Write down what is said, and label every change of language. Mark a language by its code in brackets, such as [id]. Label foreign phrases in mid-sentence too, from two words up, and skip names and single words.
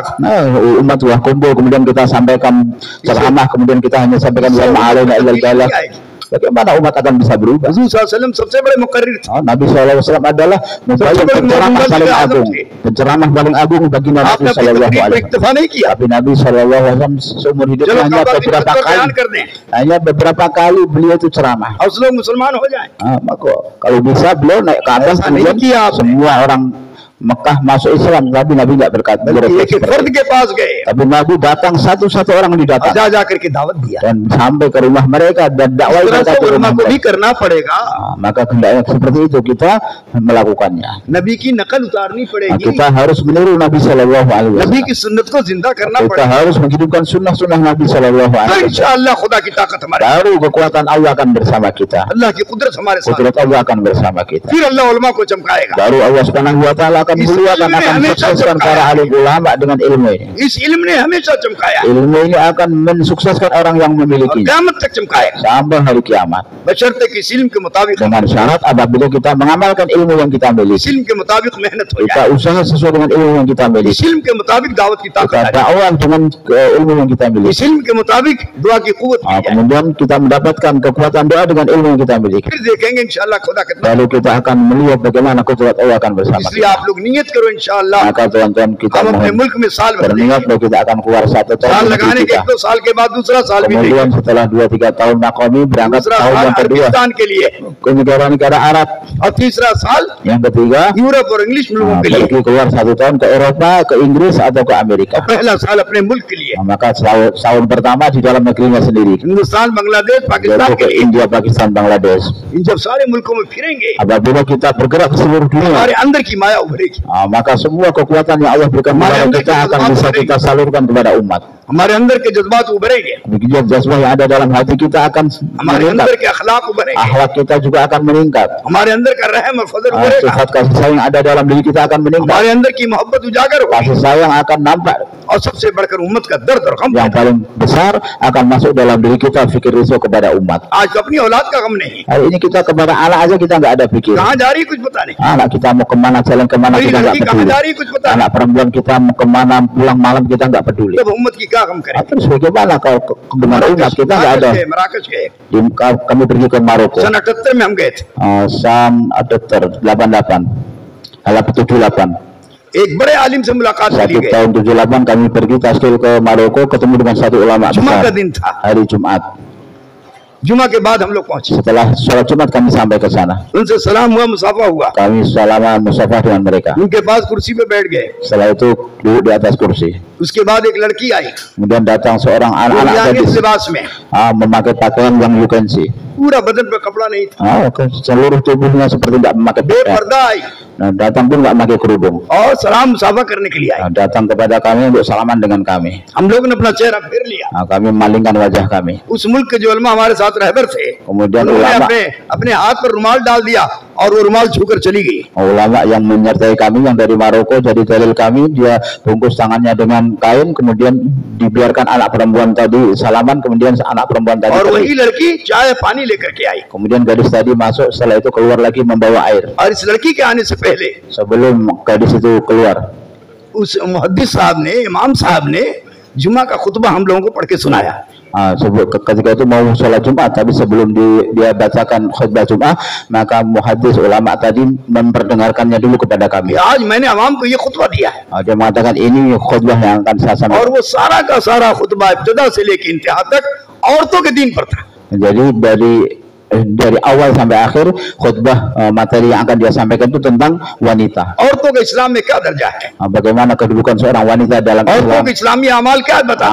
[id] Umat sudah kumpul, kemudian kita sampaikan ceramah, kemudian kita hanya sampaikan [ar] وما علينا إلا البلاغ. [id] Bagaimana umat akan bisa berubah? [hi] हुजूर [ar] صلى الله عليه وسلم [hi] सबसे बड़े मुकर्रिर थे। [id] Nabi SAW adalah penceramah paling agung, penceramah paling agung bagi Nabi [hi] आपने अपनी [id] SAW. [hi] तकरीर पर इक्तफा नहीं किया। [id] Tapi Nabi SAW seumur hidup [hi] चलो [id] hanya [hi] काबा की [id] beberapa [hi] तकरीर बयान [id] kali, [hi] कर दें, [id] hanya beberapa kali beliau itu ceramah. [hi] और लोग मुसलमान हो जाएं। [id] Maka kalau bisa beliau naik ke atas, [hi] ऐसा नहीं [id] kemudian [hi] किया आपने। [id] semua orang Mekah masuk Islam. Nabi nggak berkata [hi] बल्कि एक फर्द के पास गए [id] tapi Nabi datang satu-satu orang [hi] और [id] didatang [hi] जा करके दावत दिया। [id] dan sampai ke rumah mereka dan [hi] इस [id] dakwah [hi] तरह [id] mereka [hi] से [id] ke rumah [hi] उलमा को भी [id] mereka. [hi] करना पड़ेगा। [id] Maka hendaknya seperti itu kita melakukannya. [hi] नबी की नकल उतारनी पड़ेगी, [id] Kita harus meniru Nabi [ar] صلى الله عليه [hi] नबी [id] Wasallam. [hi] की सुन्नत को जिंदा करना [id] Kita [hi] पड़ेगा। [id] harus menghidupkan sunnah-sunnah Nabi Shallallahu [hi] तो [ar] عليه وسلم. [hi] इंशाअल्लाह खुदा की ताकत हमारे, [id] Baru kekuatan Allah akan bersama kita. [hi] अल्लाह की कुदरत हमारे साथ, [id] Kudrat Allah akan bersama kita. [hi] फिर अल्लाह उलमा को चमकाएगा। [id] Baru Allah [ar] سبحانه وتعالى [id] akan muliakan, akan sukseskan para alim ulama dengan ilmu ini. [hi] इस इल्म ने हमेशा चमकाया है [id] Ilmu ini akan mensukseskan orang yang [hi] और [id] memilikinya [hi] क़यामत तक चमकाएगा, [id] sampai hari kiamat. [hi] बशर्ते कि इस इल्म के मुताबिक, [id] Dengan syarat apabila kita mengamalkan ilmu yang kita [hi] इस [id] miliki, [hi] इल्म के मुताबिक मेहनत हो [id] kita [hi] जाए, [id] usaha sesuai dengan ilmu yang kita [hi] इस [id] miliki, [hi] इल्म के मुताबिक दावत की ताकत [id] kita [hi] आ जाए, [id] dakwah dengan ilmu yang kita [hi] इस [id] miliki. [hi] इल्म के मुताबिक दुआ की कुव्वत मिल जाए, [id] Kemudian kita mendapatkan kekuatan doa dengan ilmu yang kita miliki. [hi] फिर देखेंगे इंशाअल्लाह खुदा कितना। [id] Lalu kita akan melihat bagaimana kudrat Allah akan bersama [hi] इसलिए [id] kita. [hi] आप लोग नियत करो इंशाअल्लाह, [id] Maka tuan-tuan kita [hi] हम अपने [id] mohon [hi] मुल्क में साल भर [id] berniat bahwa kita akan keluar 1 tahun [hi] साल [id] di [hi] लगाने के [id] kita. [hi] 1-2 साल के बाद दूसरा साल भी देंगे, [id] Kemudian setelah 2-3 tahun Nakomi berangkat [hi] दूसरा [id] tahun [hi] साल [id] yang kedua [hi] अरबिस्तान के लिए [id] ke negara-negara Arab. [hi] और तीसरा साल [id] Yang ketiga [hi] यूरोप और इंग्लिश मुल्कों के लिए, [id] pergi keluar 1 tahun ke Eropa, ke Inggris atau ke Amerika. [hi] पहला साल अपने मुल्क के लिए, [id] Maka tahun pertama di dalam negerinya sendiri, [hi] हिंदुस्तान, बांग्लादेश, पाकिस्तान [id] yaitu [hi] के [id] ke [hi] लिए। [id] India, Pakistan, Bangladesh. [hi] इन जब सारे मुल्कों में फिरेंगे, [id] Apabila kita bergerak ke seluruh dunia, [hi] हमारे अंदर की माया उभरेगी, [id] maka semua kekuatan yang Allah berikan kepada kita akan bisa kita salurkan kepada umat. [hi] हमारे अंदर के जज्बात उभरेंगे, [id] Begitu jazbah yang ada dalam hati kita akan [hi] हमारे अंदर [id] meningkat, [hi] के अखलाक उभरेंगे, [id] akhlak kita juga akan meningkat, [hi] हमारे अंदर का रहम और फजल उभरेगा, [id] sifat kasih sayang yang ada dalam diri kita akan meningkat, [hi] हमारे अंदर की मोहब्बत उजागर होगी, [id] kasih sayang akan nampak, [hi] और सबसे बढ़कर उम्मत का दर्द और गम। [id] yang paling besar akan masuk dalam diri kita fikir risau kepada umat. [hi] आज तो अपनी औलाद का गम नहीं, [id] Hari ini kita kepada anak aja kita nggak ada pikir. [hi] कहाँ जा रही कुछ पता नहीं, [id] Anak kita mau kemana, jalan kemana [hi] मेरी [id] kita nggak [hi] लड़की कहाँ [id] peduli. [hi] जा रही कुछ पता नहीं, [id] Anak perempuan kita mau kemana, pulang malam kita nggak peduli. [hi] तब उम्मत की क्या गम करें। [id] Terus bagaimana kalau dengan umat kita nggak ada? [hi] मराकश गए, [id] Kami pergi ke Maroko. [hi] सन 78 में हम गए थे, [id] Sam Adapter 88 halaman 78. [hi] एक बड़े आलिम से मुलाकात के लिए गए, [id] Tahun 78 kami pergi taskil ke Maroko, ketemu dengan satu ulama [hi] जुमा का [id] besar. [hi] दिन था, [id] Hari Jumat. [hi] जुमा के बाद हम लोग पहुंचे, [id] Setelah sholat Jumat kami sampai ke sana. [hi] उनसे सलाम हुआ, मुसाफा हुआ, [id] Kami salaman musafah dengan mereka. [hi] उनके पास कुर्सी पे बैठ गए, [id] Setelah itu duduk di atas kursi. [hi] उसके बाद एक लड़की आई, [id] Kemudian datang seorang anak-anak [hi] दुनिया के [id] gadis [hi] लिबास में, [id] memakai pakaian yang [en] you can see. [hi] पूरा बदन पे कपड़ा नहीं था, [id] Seluruh tubuhnya seperti tidak memakai pakaian. [hi] बेपर्दा आई [id] Nah, datang pun nggak pakai kerudung. [hi] और सलाम मुसाफा करने के लिए आई। [id] Nah, datang kepada kami untuk salaman dengan kami. [hi] हम लोगों ने अपना चेहरा फेर लिया, [id] Nah, kami memalingkan wajah kami. [hi] उस मुल्क के जो उलमा हमारे साथ रहबर थे, [id] Kemudian [hi] उन्होंने [id] ulama [hi] अपने अपने हाथ पर रुमाल डाल दिया और वो रुमाल छूकर चली गई। [id] ulama yang menyertai kami yang dari Maroko jadi dalil kami, dia bungkus tangannya dengan kain, kemudian dibiarkan anak perempuan tadi salaman, kemudian anak perempuan tadi [hi] और [id] pergi. [hi] वही लड़की चाय पानी लेकर के आई, [id] Kemudian gadis tadi masuk, setelah itu keluar lagi membawa air. [hi] और इस लड़की के आने से पहले [id] Sebelum gadis itu keluar, [hi] उस मुहद्दिस साहब ने, इमाम साहब ने जुमा का खुतबा हम लोगों को पढ़ के सुनाया। [id] ketika itu mau sholat Jumat, tapi sebelum dia bacakan khutbah Jumat, maka muhaddis ulama tadi memperdengarkannya dulu kepada kami. [hi] आज मैंने अवाम को ये खुतबा दिया है, [id] Dia mengatakan ini khutbah yang akan saya [hi] और [id] sampaikan. [hi] वो सारा का सारा खुतबा इब्तिदा से लेकर इंतहा तक औरतों के दीन पर था। [id] Jadi dari dari awal sampai akhir khutbah materi yang akan dia sampaikan itu tentang wanita. [hi] औरतों के इस्लाम में क्या दर्जा है? [id] Bagaimana kedudukan seorang wanita dalam [hi] औरतों [id] Islam? [hi] के इस्लामी अमाल क्या बताते हैं?